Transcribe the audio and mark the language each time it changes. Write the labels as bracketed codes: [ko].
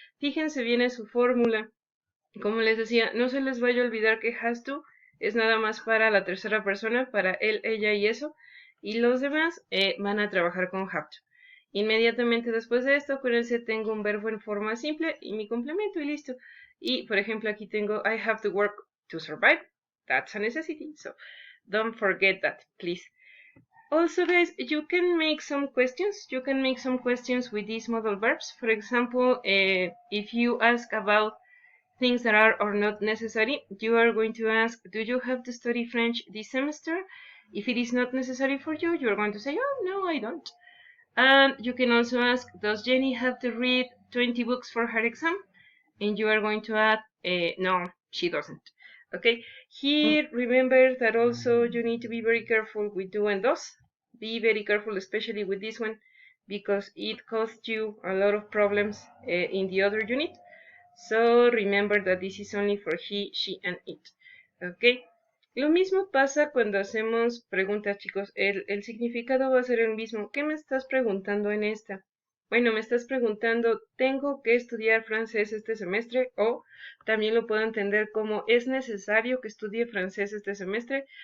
[es] Fíjense bien en su fórmula. Como les decía, no se les vaya a olvidar que has to es nada más para la tercera persona, para él, ella y eso, y los demás van a trabajar con have to. Inmediatamente después de esto, acuérdense, tengo un verbo en forma simple y mi complemento y listo. Y, por ejemplo, aquí tengo [en] I have to work to survive. That's a necessity, so don't forget that, please. Also, guys, you can make some questions. You can make some questions with these modal verbs. For example, if you ask about things that are or not necessary, you are going to ask, do you have to study French this semester? If it is not necessary for you, you're going to say, oh, no, I don't. And you can also ask, does Jenny have to read 20 books for her exam? And you are going to add, no, she doesn't. Okay, here remember that also you need to be very careful with do and does. Be very careful, especially with this one, because it caused you a lot of problems in the other unit. So remember that this is only for he, she, and it. Okay. [es] Lo mismo pasa cuando hacemos preguntas, chicos. El significado va a ser el mismo. ¿Qué me estás preguntando en esta? Bueno, me estás preguntando, ¿tengo que estudiar francés este semestre? O también lo puedo entender como, ¿es necesario que estudie francés este semestre?